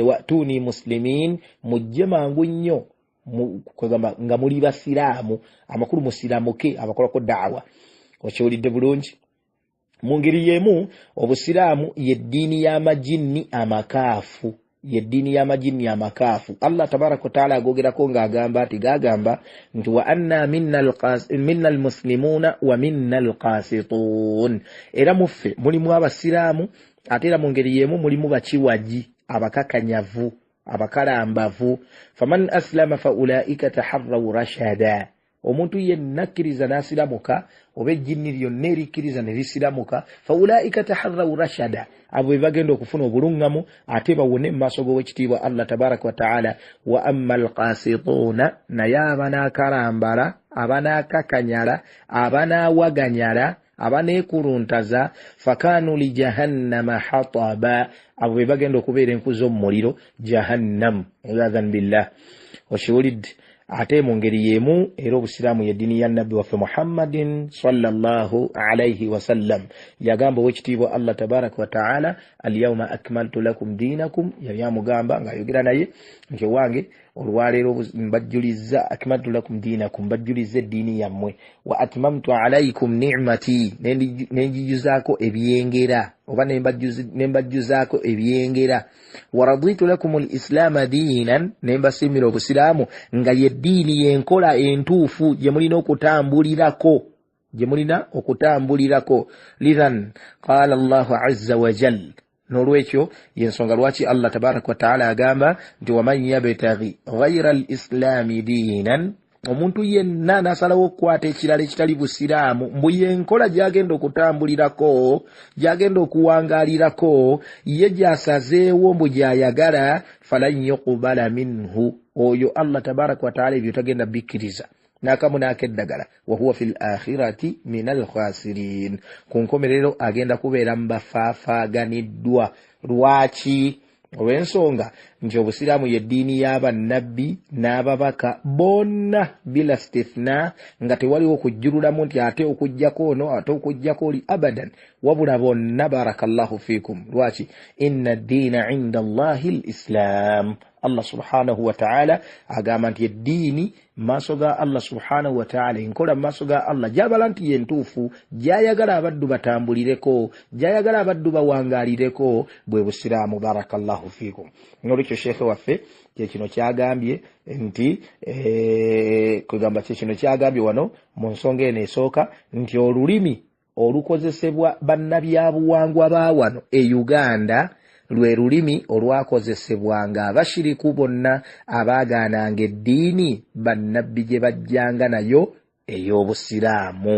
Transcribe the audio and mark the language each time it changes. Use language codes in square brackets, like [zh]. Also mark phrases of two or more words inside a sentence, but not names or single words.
[ar] وأتوني مسلمين [lg] mujje mangu nnyo kwegamba nga muli basiraamu amakulu musiramuke abakolako da'wa okiwulidde bulungi mu ngeri y'emu obusiraamu yeddiini y'amajinni amakaafu yeddiini y'amajinni amakaafu [ar] الله تبارك وتعالى [lg] agogerako ng'agamba ati gagamba nti [ar] وأنا منا المسلمون ومنا القاسطون [lg] era muffe mulimu abasiraamu ate era mu ngeri y'emu mulimu bakiwagi abakakanyavu abakalambavu [ar] فمن أسلم فأولئك تحروا رشدا [lg] omuntu yenna akkiriza n'asiramuka oba ejjinni lyonna erikkiriza ne lisiramuka [ar] فأولئك تحروا رشدا [lg] abo be bagenda okufuna obuluŋŋamu ate bawone mu maaso g'owekitiibwa [ar] الله تبارك وتعالى وأما القاسطون [lg] naye abanaakalambala abanaakakanyala abanaawaganyala abaneekuluntaza [ar] فكانوا ل لجهنم حطبا [lg] abo be bagenda okubeera enku z'omu muliro [ar] جهنم عياذا بالله [lg] okiwulidde ate mu ngeri y'emu era obusiraamu yeddiini ya nabbi waffe [ar] محمد صلى الله عليه وسلم [lg] yagamba owekitiibwa [ar] الله تبارك وتعالى اليوم أكملت لكم دينكم [lg] yali amugamba ng'ayogera naye nti owange olwaleero mbajjulizza [ar] أكملت لكم دينكم [lg] mbajjulizza eddiini yammwe [ar] وأتممت عليكم نعمتي [lg] nenjijuzaako ebyengera oba nembajjuzaako ebyengera [ar] ورضيت لكم الإسلام دينا [lg] nembasiimira obusiraamu nga yeddiini yenkola entuufu gye mulina okutambulirako [ar] لذا قال الله عز وجل [lg] nolwekyo yensonga lwaki [ar] الله تبارك وتعالى [lg] agamba nti [ar] ومن يبتغ غير الإسلام دينا [lg] omuntu yenna n'asalawo okukwata ekirala ekitali busiraamu mbu yenkola gy'agenda okutambulirako gy'agenda okuwangaalirako ye gy'asazeewo mbu gy'ayagala [ar] فلن يقبل منه [lg] oyo [ar] الله تبارك وتعالى [lg] ebyo tagenda bikkiriza n'akamu n'akeddagala [ar] وهو في الآخرة من الخاسرين [lg] ku nkomerero agenda kubeera mu bafaafaaganiddwa lwaki olw'ensonga nti obusiraamu yeddiini y'abannabbi n'ababaka bonna [ar] بلا استثناء [lg] nga tewaliwo okujjululamu nti ate okujjako ono ate okujjako oli abadan wabula bonna [ar] بارك الله فيكم [lg] lwaki [ar] إن الدين عند الله الإسلام الله سبحانه وتعالى [lg] agamba nti eddiini maaso ga [ar] الله سبحانه وتعالى [lg] enkola maaso ga Allah gyabala nti yentuufu gyayagala abaddu batambulireko gyayagala abaddu bawangaalireko bwe busiraamu. [ar] بارك الله فيكم. [lg] N'olwekyo sheekhe waffe kyekino kyagambye nti kwegamba kyekino kyagambye wano mu nsonga eno esooka nti olulimi olukozesebwa bannabyabuwangwa ba wano e Uganda lwe lulimi olwakozesebwanga abashiriku bonna abaagaananga eddiini bannabbi gye bajjanga nayo ey'obusiraamu.